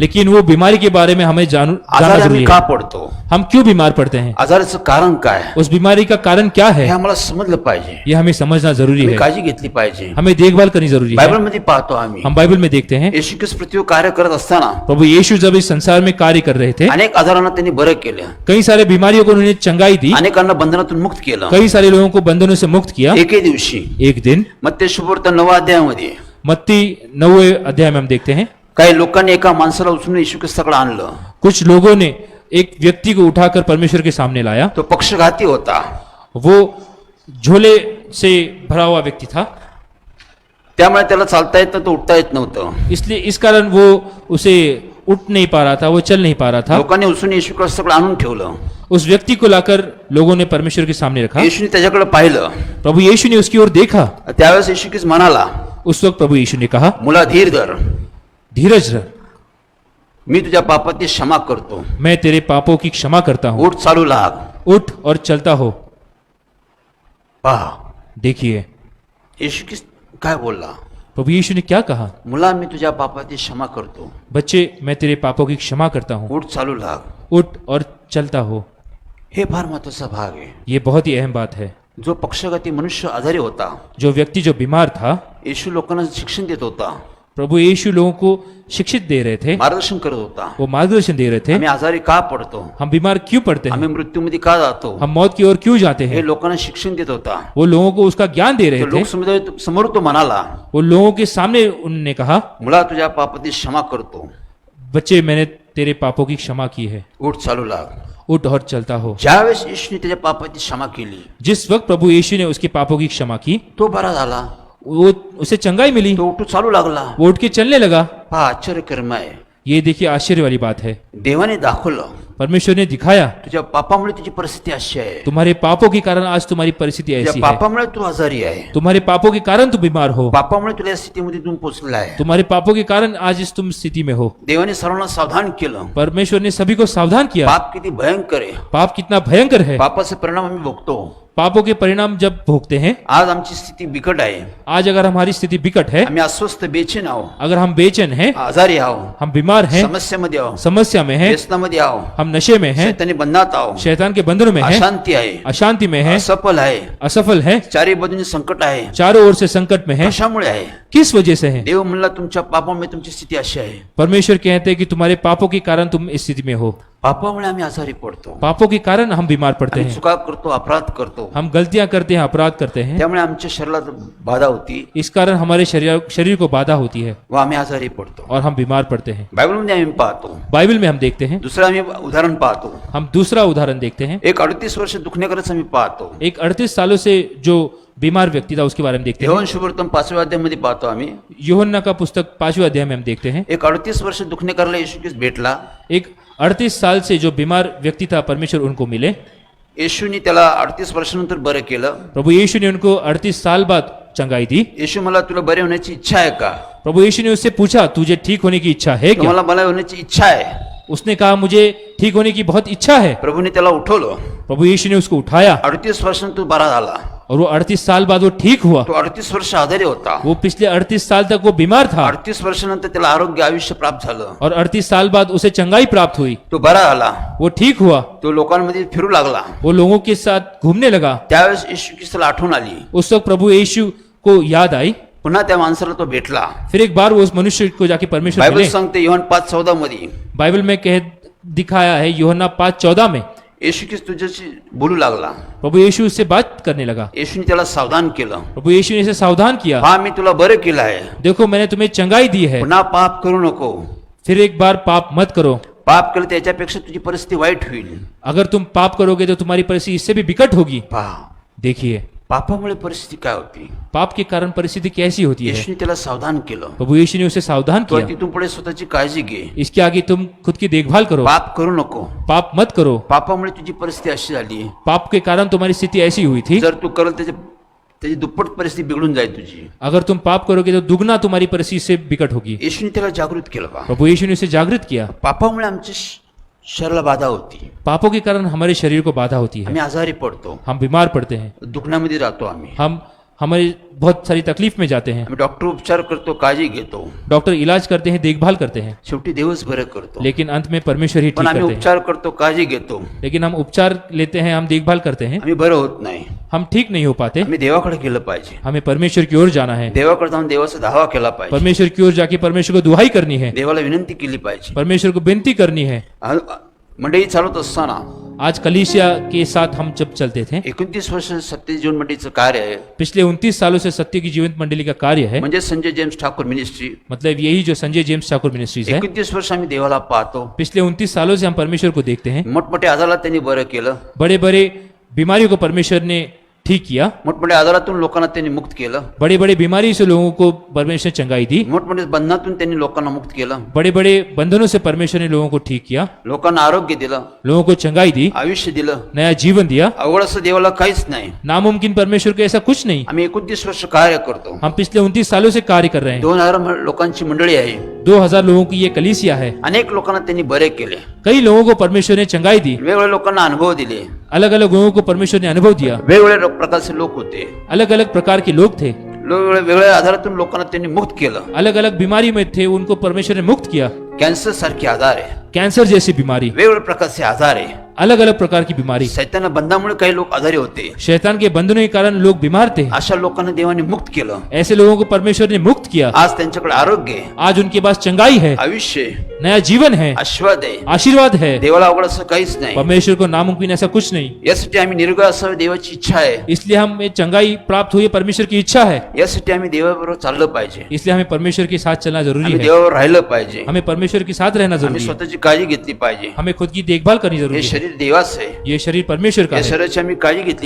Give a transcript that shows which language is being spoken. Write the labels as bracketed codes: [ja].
[hi] लेकिन वो बीमारी के बारे में हमें जानना [mr] आजार [hi] जरूरी [mr] आम्ही का [hi] है. [mr] पडतो, [hi] हम क्यों बीमार पड़ते हैं, [mr] आजाराचं कारण काय, [hi] उस बीमारी का कारण क्या [mr] हे [hi] है, [mr] आम्हाला समजलं पाहिजे. [hi] ये हमें समझना जरूरी [mr] आम्ही [hi] है. [mr] काळजी घेतली पाहिजे. [hi] हमें देखभाल करनी जरूरी है. [mr] बायबल मध्ये पाहतो आम्ही, [hi] हम बाइबल में देखते हैं [mr] येशू ख्रिस्त पृथ्वीवर कार्य करत असताना [hi] प्रभु यीशु जब इस संसार में कार्य कर रहे थे, [mr] अनेक आजारांना त्यांनी बरं केलं, [hi] कई सारे बीमारियों को उन्होंने चंगाई दी, [mr] अनेकांना बंधनातून मुक्त केलं. [hi] कई सारे लोगों को बंधनों से मुक्त किया. [mr] एके दिवशी [hi] एक दिन [mr] मत्ती शुभवर्तन 9 अध्यायामध्ये [hi] मत्ती 9वें अध्याय में हम देखते हैं, [mr] काही लोकांनी एका माणसाला उचलून येशू ख्रिस्ताकडे आणलं. [hi] कुछ लोगों ने एक व्यक्ति को उठाकर परमेश्वर के सामने लाया. [mr] तो पक्षघाती होता, [hi] वो झोले से भरा हुआ व्यक्ति था, [mr] त्यामुळे त्याला चालता येत नव्हतं, उठता येत नव्हतं. [hi] इसलिए इस कारण वो उसे उठ नहीं पा रहा था, वो चल नहीं पा रहा था. [mr] लोकांनी उचलून येशू ख्रिस्ताकडे आणून ठेवलं. [hi] उस व्यक्ति को लाकर लोगों ने परमेश्वर के सामने रखा. [mr] येशूने त्याच्याकडे पाहिलं. [hi] प्रभु यीशु ने उसकी ओर देखा. [mr] त्यावेळेस येशू ख्रिस्त म्हणाला, [hi] उस वक्त प्रभु यीशु ने कहा, [mr] मुला धीर धर, [hi] धीरज रख, [mr] मी तुझ्या पापाची क्षमा करतो. [hi] मैं तेरे पापों की क्षमा करता हूँ. [mr] उठ, चालू लाग. [hi] उठ और चलता हो. [mr] पहा [hi] देखिए [mr] येशू ख्रिस्त काय बोलला, [hi] प्रभु यीशु ने क्या कहा, [mr] मुला मी तुझ्या पापाची क्षमा करतो. [hi] बच्चे मैं तेरे पापों की क्षमा करता हूँ. [mr] उठ, चालू लाग. [hi] उठ और चलता हो. [mr] हे फार महत्वाचा भाग आहे. [hi] ये बहुत ही अहम बात है. [mr] जो पक्षघाती मनुष्य आजारी होता, [hi] जो व्यक्ति जो बीमार था, [mr] येशू लोकांना शिक्षण देत होता. [hi] प्रभु यीशु लोगों को शिक्षित दे रहे थे, [mr] मार्गदर्शन करत होता. [hi] वो मार्गदर्शन दे रहे थे. [mr] आम्ही आजारी का पडतो, [hi] हम बीमार क्यों पड़ते हैं, [mr] आम्ही मृत्यूमध्ये का जातो, [hi] हम मौत की ओर क्यों जाते [mr] हे [hi] हैं, [mr] लोकांना शिक्षण देत होता. [hi] वो लोगों को उसका ज्ञान दे रहे [mr] तो [hi] थे. [mr] लोक समोर तो म्हणाला, [hi] वो लोगों के सामने उन्होंने कहा, [mr] मुला तुझ्या पापाची क्षमा करतो, [hi] बच्चे मैंने तेरे पापों की क्षमा की है, [mr] उठ चालू लाग. [hi] उठ और चलता हो. [mr] ज्यावेळेस येशूने त्याच्या पापाची क्षमा केली, [hi] जिस वक्त प्रभु यीशु ने उसके पापों की क्षमा की, [mr] तो बरा झाला. [hi] वो उसे चंगाई मिली, [mr] तो उठू चालू लागला. [hi] वो उठ के चलने लगा. [mr] हा आश्चर्य कर्म आहे. [hi] ये देखिए आश्चर्य वाली बात है. [mr] देवाने दाखवलं [hi] परमेश्वर ने दिखाया, [mr] तुझ्या पापामुळे तुझी परिस्थिती अशी आहे, [hi] तुम्हारे पापों के कारण आज तुम्हारी परिस्थिति [mr] तुझ्या [hi] ऐसी है, [mr] पापामुळे तू आजारी आहे, [hi] तुम्हारे पापों के कारण तुम बीमार हो, [mr] पापामुळे तुला या स्थितीमध्ये तू पोहोचला आहे. [hi] तुम्हारे पापों के कारण आज इस तुम स्थिति में हो. [mr] देवाने सर्वांना सावधान केलं. [hi] परमेश्वर ने सभी को सावधान किया. [mr] पाप किती भयंकर आहे, [hi] पाप कितना भयंकर है. [mr] पापाचे परिणाम आम्ही भोगतो. [hi] पापों के परिणाम जब भोगते हैं, [mr] आज आमची स्थिती बिकट आहे, [hi] आज अगर हमारी स्थिति विकट है, [mr] आम्ही अस्वस्थ बेचैन आहो, [hi] अगर हम बेचैन हैं, [mr] आजारी आहो, [hi] हम बीमार हैं, [mr] समस्यामध्ये आहो, [hi] समस्या में हैं, [mr] व्यसनामध्ये आहो, [hi] हम नशे में हैं, [mr] शैतानी बंधनात आहो, [hi] शैतान के बंधनों में हैं, [mr] अशांती आहे, [hi] अशांति में हैं, [mr] असफल आहे, [hi] असफल हैं, [mr] चारी बाजूनी संकट आहे. [hi] चारों ओर से संकट में हैं, [mr] कशामुळे आहे? [hi] किस वजह से हैं? [mr] देव म्हणला तुमच्या पापामुळे तुमची स्थिती अशी आहे. [hi] परमेश्वर कहते हैं कि तुम्हारे पापों के कारण तुम इस स्थिति में हो. [mr] पापामुळे आम्ही आजारी पडतो, [hi] पापों के कारण हम बीमार पड़ते [mr] आम्ही [hi] हैं, [mr] चुका करतो, अपराध करतो, [hi] हम गलतियां करते हैं, अपराध करते हैं. [mr] त्यामुळे आमच्या शरीराला बाधा होती [hi] इस कारण हमारे शरीर को बाधा होती है [mr] व आम्ही आजारी पडतो. [hi] और हम बीमार पड़ते हैं. [mr] बायबलमध्ये आम्ही पाहतो. [hi] बाइबल में हम देखते हैं, [mr] दुसरं आम्ही उदाहरण पाहतो. [hi] हम दूसरा उदाहरण देखते हैं. [mr] एक 38 वर्ष दुखण्याकरच आम्ही पाहतो. [hi] एक 38 सालों से जो बीमार व्यक्ति था उसके बारे में देखते हैं. [mr] यहोवान शुभवर्तमान 5व्या अध्यायामध्ये पाहतो आम्ही. [hi] यूहन्ना का पुस्तक 5वें अध्याय में हम देखते हैं. [mr] एक 38 वर्ष दुखण्याकरला येशू ख्रिस्त भेटला. [hi] एक 38 साल से जो बीमार व्यक्ति था, परमेश्वर उनको मिले. [mr] येशूने त्याला 38 वर्षानंतर बरं केलं. [hi] प्रभु यीशु ने उनको 38 साल बाद चंगाई दी. [mr] येशू मला तुला बरे होण्याची इच्छा आहे का? [hi] प्रभु यीशु ने उससे पूछा, तुझे ठीक होने की इच्छा है क्या? [mr] तुम्हाला मला होण्याची इच्छा आहे. [hi] उसने कहा, मुझे ठीक होने की बहुत इच्छा है. [mr] प्रभूने त्याला उठवलं. [hi] प्रभु यीशु ने उसको उठाया [mr] 38 वर्षांतून बरा झाला. [hi] और वो 38 साल बाद वो ठीक हुआ. [mr] तो 38 वर्ष आजारी होता. [hi] वो पिछले 38 साल तक वो बीमार था [mr] 38 वर्षानंतर त्याला आरोग्य आयुष्य प्राप्त झालं. [hi] और 38 साल बाद उसे चंगाई प्राप्त हुई. [mr] तो बरा झाला. [hi] वो ठीक हुआ. [mr] तो लोकांमध्ये फिरू लागला. [hi] वो लोगों के साथ घूमने लगा. [mr] त्यावेळेस येशू ख्रिस्ताला आठवण आली. [hi] उस वक्त प्रभु यीशु को याद आई. [mr] पुन्हा त्या माणसाला तो भेटला. [hi] फिर एक बार वो उस मनुष्य को जाके परमेश्वर [mr] बायबल [hi] मिले. [mr] सांगते योहान 5:14 मध्ये [hi] बाइबल में कह दिखाया है, यूहन्ना 5:14 में [mr] येशू ख्रिस्त तुझ्याशी बोलू लागला. [hi] प्रभु यीशु उससे बात करने लगा. [mr] येशूने त्याला सावधान केलं. [hi] प्रभु यीशु ने इसे सावधान किया. [mr] हा मी तुला बरं केलं आहे. [hi] देखो मैंने तुम्हें चंगाई दी है, [mr] पुन्हा पाप करू नको. [hi] फिर एक बार पाप मत करो. [mr] पाप केलं त्याच्यापेक्षा तुझी परिस्थिती वाईट होईल. [hi] अगर तुम पाप करोगे तो तुम्हारी परिस्थिति इससे भी विकट होगी. [mr] पहा, [hi] देखिए [mr] पापामुळे परिस्थिती काय होती. [hi] पाप के कारण परिस्थिति कैसी होती है. [mr] येशूने त्याला सावधान केलं. [hi] प्रभु यीशु ने उसे सावधान [mr] तो [hi] किया. [mr] तिथून पुढे स्वतःची काळजी घे. [hi] इसके आगे तुम खुद की देखभाल करो, [mr] पाप करू नको. [hi] पाप मत करो. [mr] पापामुळे तुझी परिस्थिती अशी झाली. [hi] पाप के कारण तुम्हारी स्थिति ऐसी हुई थी. [mr] जर तू करल त्याची दुप्पट परिस्थिती बिघडून जाईल तुझी. [hi] अगर तुम पाप करोगे तो दुगना तुम्हारी परिस्थिति से विकट होगी. [mr] येशूने त्याला जागृत केलं. बा [hi] प्रभु यीशु ने उसे जागृत किया. [mr] पापामुळे आमच्या शरीराला बाधा होती. [hi] पापों के कारण हमारे शरीर को बाधा होती है, [mr] आम्ही आजारी पडतो. [hi] हम बीमार पड़ते हैं, [mr] दुखण्यामध्ये राहतो. आम्ही [hi] हम हमारी बहुत सारी तकलीफ में जाते हैं. [mr] आम्ही डॉक्टर उपचार करतो, काळजी घेतो. [hi] डॉक्टर इलाज करते हैं, देखभाल करते हैं, [mr] शेवटी देवच बरं करतो. [hi] लेकिन अंत में परमेश्वर ही [mr] पण [hi] ठीक [mr] आम्ही [hi] करते हैं. [mr] उपचार करतो, काळजी घेतो. [hi] लेकिन हम उपचार लेते हैं, हम देखभाल करते हैं, [mr] आम्ही बरं होत नाही. [hi] हम ठीक नहीं हो पाते. [mr] आम्ही देवाकडे गेलं पाहिजे. [hi] हमें परमेश्वर की ओर जाना है. [mr] देवाकडे जाऊन देवाचा धावा केला पाहिजे. [hi] परमेश्वर की ओर जाके परमेश्वर को दुहाई करनी है, [mr] देवाला विनंती केली पाहिजे. [hi] परमेश्वर को विनती करनी है. [mr] मंडळी चालवत असताना [hi] आज कलीसिया के साथ हम जब चलते थे, [mr] 29 वर्ष सत्य जीवन मंडळीचं कार्य आहे. [hi] पिछले 29 सालों से सत्य की जीवंत मंडली का कार्य है. [mr] म्हणजे संजय जेम्स ठाकूर मिनिस्ट्री. [hi] मतलब यही जो संजय जेम्स ठाकुर मिनिस्ट्रीज है. [mr] 29 वर्ष आम्ही देवाला पाहतो. [hi] पिछले 29 सालों से हम परमेश्वर को देखते हैं. [mr] मोठमोठ्या आजाराला त्यांनी बरं केलं. [hi] बड़े बड़े बीमारियों को परमेश्वर ने ठीक किया. [mr] मोठमोठ्या आजारातून लोकांना त्यांनी मुक्त केलं. [hi] बड़े बड़े बीमारी से लोगों को परमेश्वर ने चंगाई दी. [mr] मोठमोठ्या बंधनातून त्यांनी लोकांना मुक्त केलं. [hi] बड़े बड़े बंधनों से परमेश्वर ने लोगों को ठीक किया, [mr] लोकांना आरोग्य दिलं, [hi] लोगों को चंगाई दी, [mr] आयुष्य दिलं. [hi] नया जीवन दिया. [mr] अवघड असं देवाला काहीच नाही. [hi] नामुमकिन परमेश्वर को ऐसा कुछ नहीं. [mr] आम्ही 29 वर्ष कार्य करतो. [hi] हम पिछले 29 सालों से कार्य कर रहे हैं. [mr] 2000 लोकांची मंडळी आहे. [hi] 2000 लोगों की ये कलीसिया है. [mr] अनेक लोकांना त्यांनी बरे केले. [hi] कई लोगों को परमेश्वर ने चंगाई दी. [mr] वेगवेगळ्या लोकांना अनुभव दिले. [hi] अलग अलग लोगों को परमेश्वर ने अनुभव दिया. [mr] वेगवेगळ्या प्रकारचे लोक होते. [hi] अलग अलग प्रकार के लोग थे. [mr] वेगवेगळ्या आजारातून लोकांना त्यांनी मुक्त केलं. [hi] अलग अलग बीमारी में थे, उनको परमेश्वर ने मुक्त किया. [mr] कॅन्सर सारखे आजार आहे. [hi] कैंसर जैसी बीमारी, [mr] वेगवेगळ्या प्रकारचे आजार आहे. [hi] अलग अलग प्रकार की बीमारी, [mr] सैतान बंधामुळे काही लोक आजारी होते. [hi] शैतान के बंधनों के कारण लोग बीमार थे. [mr] अशा लोकांना देवाने मुक्त केलं. [hi] ऐसे लोगों को परमेश्वर ने मुक्त किया. [mr] आज त्यांच्याकडे आरोग्य आहे, [hi] आज उनके पास चंगाई है, [mr] आयुष्य आहे, [hi] नया जीवन है, [mr] आशीर्वाद आहे. [hi] आशीर्वाद है. [mr] देवाला अवघड असं काहीच नाही. [hi] परमेश्वर को नामुमकिन ऐसा कुछ नहीं. [mr] यासाठी आम्ही निरोगी असावे, देवाची इच्छा आहे. [hi] इसलिए हमें चंगाई प्राप्त हुई, परमेश्वर की इच्छा है. [mr] यासाठी आम्ही देवाबरोबर चाललं पाहिजे. [hi] इसलिए हमें परमेश्वर के साथ चलना जरूरी [mr] आम्ही [hi] है. [mr] देवावर राहिलं पाहिजे. [hi] हमें परमेश्वर के साथ रहना [mr] आम्ही [hi] जरूरी है. [mr] स्वतःची काळजी घेतली पाहिजे. [hi] हमें खुद की देखभाल करनी [mr] हे [hi] जरूरी है. [mr] शरीर देवाचं आहे. [hi] ये शरीर परमेश्वर का [mr] या [hi] है. [mr] शरीराची आम्ही काळजी घेतली